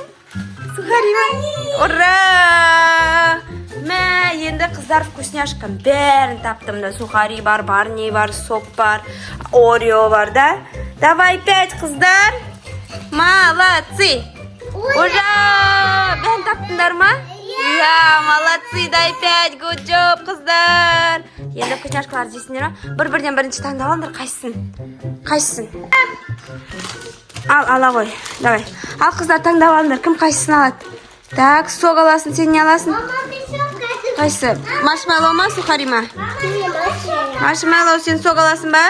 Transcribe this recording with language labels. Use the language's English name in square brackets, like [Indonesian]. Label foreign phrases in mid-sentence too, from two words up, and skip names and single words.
[Kazakh] Сухари ма? Ура! Мә, енді қыздар вкусняшка бәрін таптым да. Сухари бар, Барни бар, сок бар, Орео бар да. Давай 5 қыздар. Молодцы! Ура! Бәрін таптыңдар ма? [Russian] Я, молодцы, дай 5, [English] good job, [Kazakh] қыздар. Енді вкусняшкаларды жейсіңдер ма? Бір-бірден бірінші таңдап алыңдар, қайсысын? Ал, ала ғой, давай. Ал, қыздар таңдап алыңдар, кім қайсысын алады? Так, сок аласың, сен не аласың? Қайсы? Маршмеллоу ма, сухари ма? Маршмеллоу, сен сок аласың ба?